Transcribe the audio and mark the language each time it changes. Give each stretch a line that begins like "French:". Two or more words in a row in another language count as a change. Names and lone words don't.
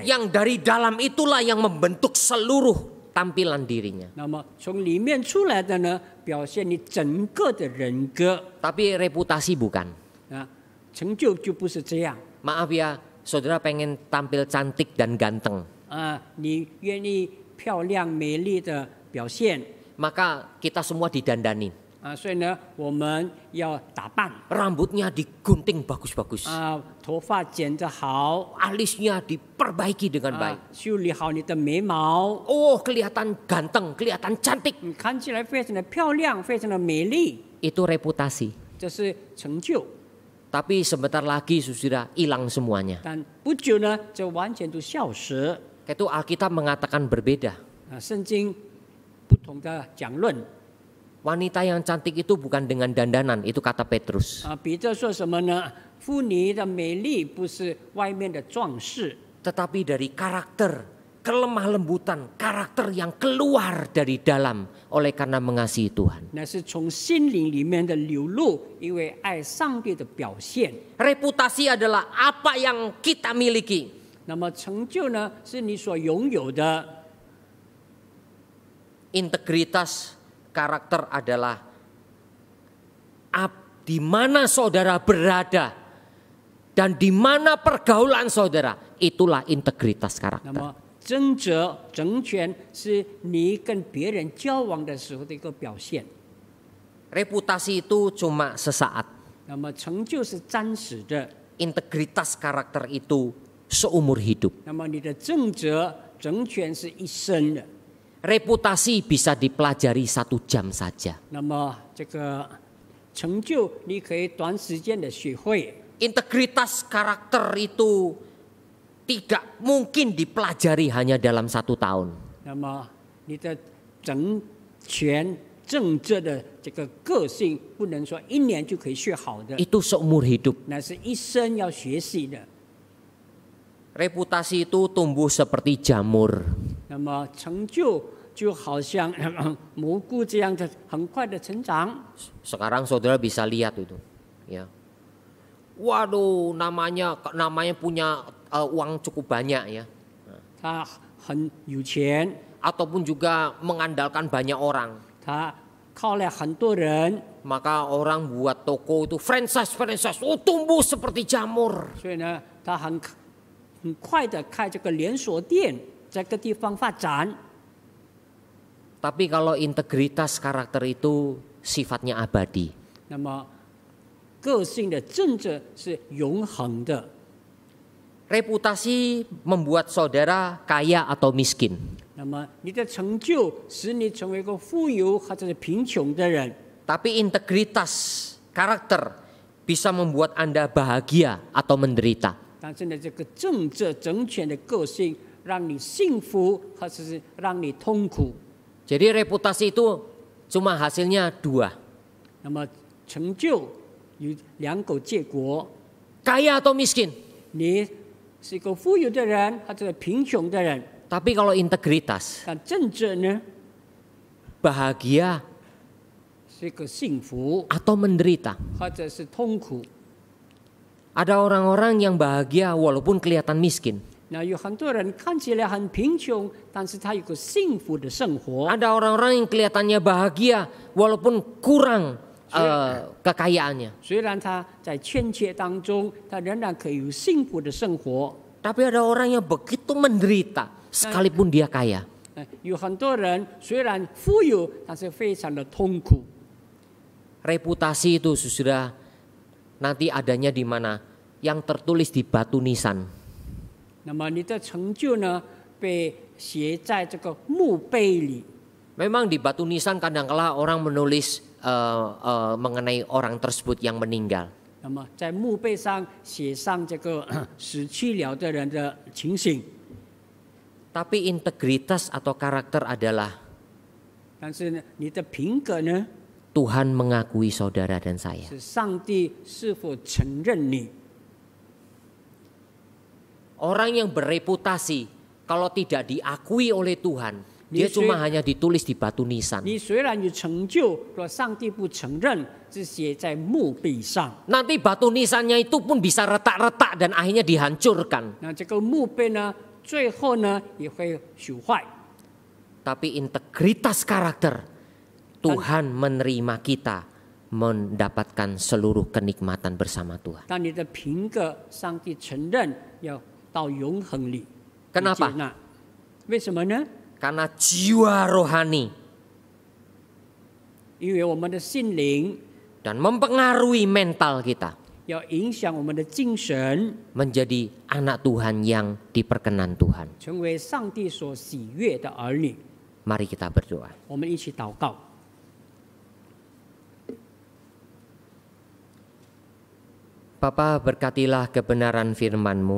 Indonesian: Yang dari dalam itulah yang membentuk seluruh tampilan dirinya.
Chinese: 那么从里面出来的呢，表现你整个的人格。
Indonesian: Tapi reputasi bukan.
Chinese: 成就不是这样。
Indonesian: Maaf ya, saudara pengen tampil cantik dan ganteng.
Chinese: 你愿意漂亮美丽的表现，
Indonesian: Maka kita semua didandanin.
Chinese: 所以呢，我们要打扮，
Indonesian: Rambutnya digunting bagus-bagus.
Chinese: 头发剪得好，
Indonesian: Alisnya diperbaiki dengan baik.
Chinese: 修理好你的眉毛，
Indonesian: Oh, kelihatan ganteng, kelihatan cantik.
Chinese: 你看起来非常的漂亮，非常的美丽，
Indonesian: Itu reputasi.
Chinese: 这是成就。
Indonesian: Tapi sebentar lagi saudara hilang semuanya.
Chinese: 但不久呢，这完全都消失。
Indonesian: Itu Alkitab mengatakan berbeda.
Chinese: 圣经不同的讲论。
Indonesian: Wanita yang cantik itu bukan dengan dandanan, itu kata Petrus.
Chinese: 彼得说什么呢？妇女的美丽不是外面的装饰，
Indonesian: Tetapi dari karakter, kelemah lembutan, karakter yang keluar dari dalam oleh karena mengasihi Tuhan.
Chinese: 那是从心灵里面的流露，因为爱上帝的表现。
Indonesian: Reputasi adalah apa yang kita miliki.
Chinese: 那么成就呢，是你所拥有的。
Indonesian: Integritas karakter adalah di mana saudara berada dan di mana pergaulan saudara, itulah integritas
Chinese: 那
Indonesian: karakter.
Chinese: 么真则整全是你跟别人交往的时候的一个表现。
Indonesian: Reputasi itu cuma sesaat.
Chinese: 那么成就是暂时的，
Indonesian: Integritas karakter itu seumur hidup.
Chinese: 那么你的正则整全是一生的。
Indonesian: Reputasi bisa dipelajari 1 jam saja.
Chinese: 那么这个成就你可以短时间的学会。
Indonesian: Integritas karakter itu tidak mungkin dipelajari hanya dalam 1 tahun.
Chinese: 那么你的整全正直的这个个性，不能说1年就可以学好的，
Indonesian: Itu seumur hidup.
Chinese: 那是一生要学习的。
Indonesian: Reputasi itu tumbuh seperti jamur.
Chinese: 那么成就就好像蘑菇这样的很快的成长。
Indonesian: Sekarang saudara bisa lihat itu, ya. Waduh, namanya punya uang cukup banyak ya.
Chinese: 他很有钱，
Indonesian: Ataupun juga mengandalkan banyak orang.
Chinese: 他靠了很多人，
Indonesian: Maka orang buat toko itu franchise, tumbuh seperti jamur.
Chinese: 所以呢，他很快的开这个连锁店，在各地方发展。
Indonesian: Tapi kalau integritas karakter itu sifatnya abadi.
Chinese: 那么个性的正直是永恒的。
Indonesian: Reputasi membuat saudara kaya atau miskin.
Chinese: 那么你的成就使你成为一个富有或者是贫穷的人，
Indonesian: Tapi integritas karakter bisa membuat Anda bahagia atau menderita.
Chinese: 但是呢，这个正直整全的个性，让你幸福或者是让你痛苦。
Indonesian: Jadi reputasi itu cuma hasilnya 2.
Chinese: 那么成就有2个结果，
Indonesian: Kaya atau miskin.
Chinese: 你是一个富有的人或者是贫穷的人，
Indonesian: Tapi kalau integritas,
Chinese: 但正直呢
Indonesian: bahagia
Chinese: 是一个幸福
Indonesian: atau menderita.
Chinese: 或者是痛苦。
Indonesian: Ada orang-orang yang bahagia walaupun kelihatan miskin.
Chinese: 那有很多人看起来很贫穷，但是他有个幸福的生活。
Indonesian: Ada orang-orang yang kelihatannya bahagia walaupun kurang kekayaannya.
Chinese: 虽然他在欠缺当中，他仍然可以有幸福的生活。
Indonesian: Tapi ada orang yang begitu menderita sekalipun dia kaya.
Chinese: 有很多人虽然富有，但是非常的痛苦。
Indonesian: Reputasi itu sudah nanti adanya di mana? Yang tertulis di batu nisan.
Chinese: 那么你的成就呢，被写在这个墓碑里。
Indonesian: Memang di batu nisan kadang-kala orang menulis mengenai orang tersebut yang meninggal.
Chinese: 那么在墓碑上写上这个死去了的人的情形。
Indonesian: Tapi integritas atau karakter adalah
Chinese: 但是呢，你的品格呢，
Indonesian: Tuhan mengakui saudara dan saya.
Chinese: 是上帝是否承认你？
Indonesian: Orang yang bereputasi kalau tidak diakui oleh Tuhan, dia cuma hanya ditulis di batu nisan.
Chinese: 你虽然有成就，若上帝不承认，只写在墓碑上。
Indonesian: Nanti batu nisannya itu pun bisa retak-retak dan akhirnya dihancurkan.
Chinese: 那这个墓碑呢，最后呢也会朽坏。
Indonesian: Tapi integritas karakter, Tuhan menerima kita mendapatkan seluruh kenikmatan bersama Tuhan.
Chinese: 但你的品格，上帝承认要到永恒里。
Indonesian: Kenapa?
Chinese: 接纳为什么呢？
Indonesian: Karena jiwa rohani
Chinese: 因为我们的心灵
Indonesian: dan mempengaruhi mental kita
Chinese: 要影响我们的精神，
Indonesian: menjadi anak Tuhan yang diperkenan Tuhan.
Chinese: 成为上帝所喜悦的儿女。
Indonesian: Mari kita berdoa.
Chinese: 我们一起祷告。
Indonesian: Bapa, berkatilah kebenaran firman-Mu